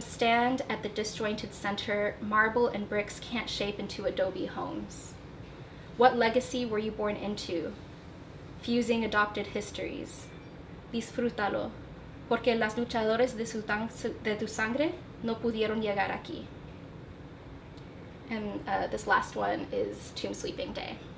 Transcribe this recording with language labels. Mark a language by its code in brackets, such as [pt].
[en] Stand at the disjointed center. Marble and bricks can't shape into adobe homes. What legacy were you born into? Fusing adopted histories. [es] Disfrútalo, porque las luchadores de tu sangre no pudieron llegar aquí. [en] And this last one is Tomb Sweeping Day.